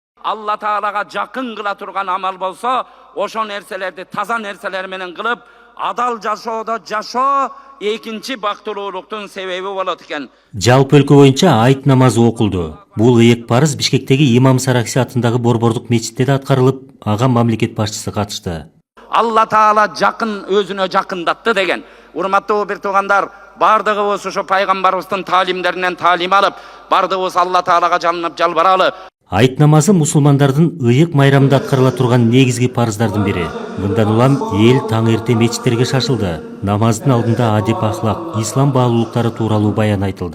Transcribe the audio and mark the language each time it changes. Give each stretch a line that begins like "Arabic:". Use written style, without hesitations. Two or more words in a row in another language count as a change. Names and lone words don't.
Kyrgyz: Аллах Таалага жакын кыла турган амал болсо, ошо нерселерди таза нерселер менен кылып, адал жашоодо жашоо экинчи бактылуулуктун себеби болот экен. Жалпы өлкө боюнча айт намазы окулду. Бул ыйык парыз Бишкектеги Имам Саракси атындагы Борбордук мечитте да аткарылып, ага мамлекет башчысы катышты. Аллах Таала жакын өзүнө жакындатты деген. Урматтуу бир туугандар, бардыгыбыз ошо пайгамбарыбыздын таалимдеринен таалим алып, бардыгыбыз Allah Таалага жалынып жалбаралы. Айт намазы мусулмандардын ыйык майрамында аткарыла турган негизги парыздардын бири. Мындан улам эл таң эрте мечиттерге шашылды. Намаздын алдында адеп ахлак, ислам баалуулуктары тууралуу баян айтылды.